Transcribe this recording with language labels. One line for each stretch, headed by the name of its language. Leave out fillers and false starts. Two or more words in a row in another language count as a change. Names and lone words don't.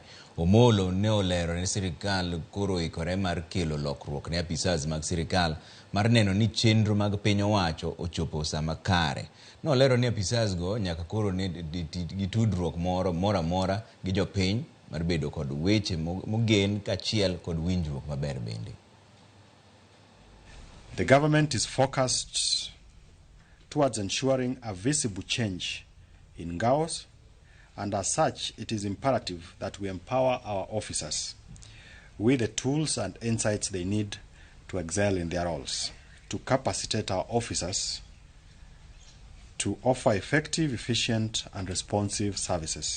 Luo (Kenya and Tanzania): Omollo ne olero ne sirikal koro ikore mar kelo lokruok ne apisas mag sirikal mar neno ni chenro mag piny owacho ochopo sama kare. No olero ni apisas go nyaka koro ne gitudruok mora mora gi jopiny mar bedo kod weche mogen kaachiel kod winjruok maber bende.
English: The government is focused towards ensuring a visible change in gaos, and as such it is imperative that we empower our officers with the tools and insights they need to excel in their roles, to capacitate our officers to offer effective, efficient and responsive services.